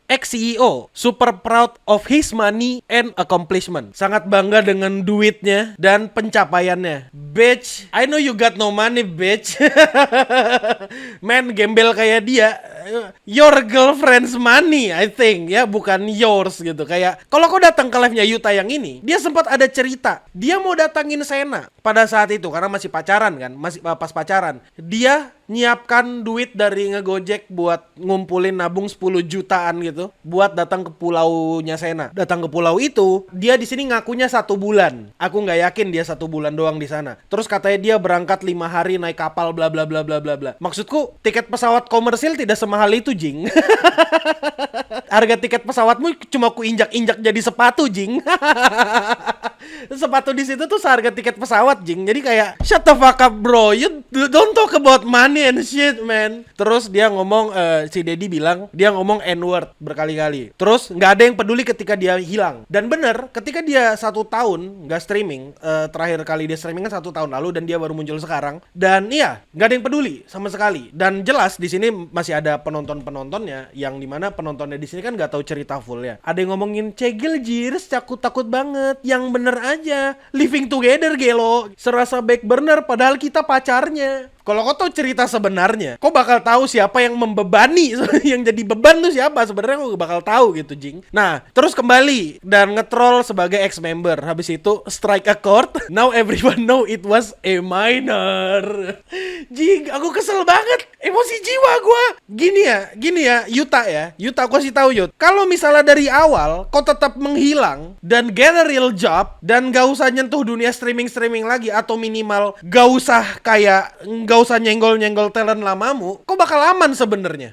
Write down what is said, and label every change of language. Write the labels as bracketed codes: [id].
[en] Ex-CEO, super proud of his money and accomplishment. [id] Sangat bangga dengan duitnya dan pencapaiannya. [en] Bitch, I know you got no money, bitch. Man, [id] gembel kayak dia, [en] your girlfriend's money, I think [id] ya, bukan [en] yours [id] gitu. Kayak kalau kau datang ke live-nya Yuta yang ini, dia sempat ada cerita dia mau datangin Sena pada saat itu karena masih pacaran kan, masih pas pacaran. Dia nyiapkan duit dari ngegojek buat ngumpulin nabung 10 jutaan gitu buat datang ke pulaunya Sena. Datang ke pulau itu, dia di sini ngakunya 1 bulan. Aku nggak yakin dia 1 bulan doang di sana. Terus katanya dia berangkat 5 hari naik kapal bla bla bla bla bla bla. Maksudku, tiket pesawat komersil tidak semahal itu, Jing. Harga tiket pesawatmu cuma ku injak-injak jadi sepatu, Jing. Sepatu di situ tuh seharga tiket pesawat, Jing. Jadi kayak [en] shut the fuck up, bro. You don't talk about money and shit, man. [id] Terus dia ngomong, si Deddy bilang dia ngomong N-word berkali-kali. Terus nggak ada yang peduli ketika dia hilang. Dan bener, ketika dia 1 tahun nggak streaming, terakhir kali dia streaming kan 1 tahun lalu dan dia baru muncul sekarang. Dan iya, nggak ada yang peduli sama sekali. Dan jelas di sini masih ada penontonnya yang dimana penontonnya di sini kan nggak tahu cerita full ya. Ada yang ngomongin cegil jirs, takut banget. Yang bener aja, [en] living together [id] gelo, serasa [en] back burner [id] padahal kita pacarnya. Kalau kau tahu cerita sebenarnya, kau bakal tahu siapa yang membebani, yang jadi beban tuh siapa sebenarnya, kau bakal tahu gitu, Jing. Nah, terus kembali dan ngetrol sebagai ex-member. Habis itu [en] strike a chord. Now everyone know it was a minor. [id] Jing, aku kesel banget. Emosi jiwa gua. Gini ya, Yuta, aku kasih tahu Yut. Kalau misalnya dari awal kau tetap menghilang dan [en] get a real job [id] dan gak usah nyentuh dunia streaming lagi, atau minimal gak usah nyenggol talent lamamu, kok bakal aman sebenarnya.